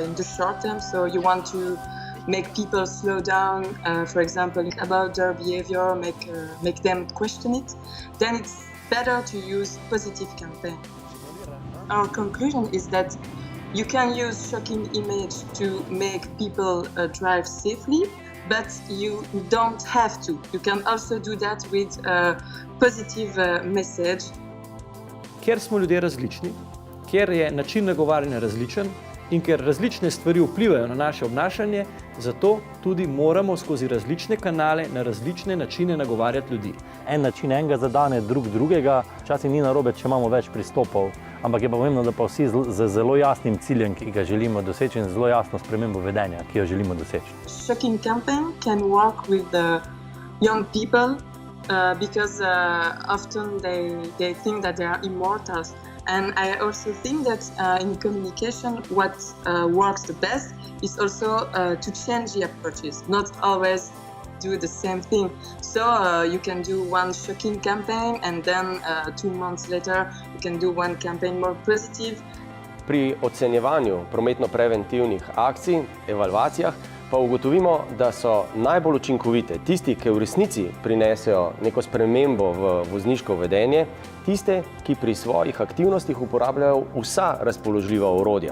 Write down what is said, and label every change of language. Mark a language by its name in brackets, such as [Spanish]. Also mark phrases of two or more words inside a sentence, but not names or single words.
[English] So you want to make people slow down, for example, about their behavior, make them question it, then it's better to use positive campaign. Our conclusion is that you can use shocking image to make people drive safely, but you don't have to. You can also do that with a positive message. [Slovenian] Ker smo ljudje različni, ker je način nagovarjanja različen in ker različne stvari vplivajo na naše obnašanje, zato tudi moramo skozi različne kanale na različne načine nagovarjati ljudi. En način enega zadane, drug drugega. Včasih ni narobe, če imamo več pristopov, ampak je pa pomembno, da pa vsi z zelo jasnim ciljem, ki ga želimo doseči, in zelo jasno spremembo vedenja, ki jo želimo doseči. [English] Shocking campaign can work with the young people because often they think that they are immortal. And I also think that in communication, what works the best is also to change the approaches, not always do the same thing. So you can do one shocking campaign and then 2 months later you can do one campaign more positive. [Slovenian] Pri ocenjevanju prometno-preventivnih akcij, evalvacijah, pa ugotovimo, da so najbolj učinkovite tisti, ki v resnici prinesejo neko spremembo v vozniško vedenje, tiste, ki pri svojih aktivnostih uporabljajo vsa razpoložljiva orodja.